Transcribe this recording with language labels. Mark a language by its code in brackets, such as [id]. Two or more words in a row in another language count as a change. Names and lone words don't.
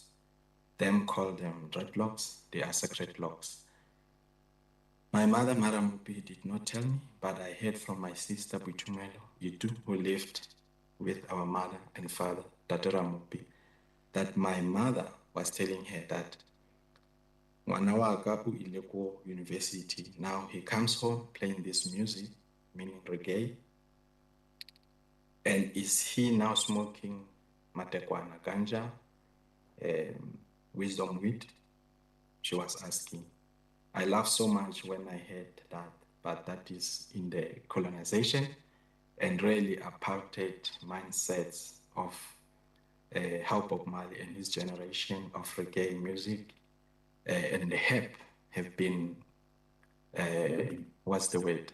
[en] Them call them dreadlocks, they are sacred locks. My mother, Ramoupi, did not tell me, but I heard from my sister, Butumelo Yitu, who lived with our mother and father, Dr. Ramoupi, that my mother was telling her that [tn] ngwana wa ka o ile ko university, [en] now he comes home playing this music, meaning reggae, and is he now smoking matekwana, ganja, wisdom weed? She was asking. I laughed so much when I heard that, but that is in the colonization and really apartheid mindsets of how Bob Marley and his generation of reggae music and the hip have been, what's the word?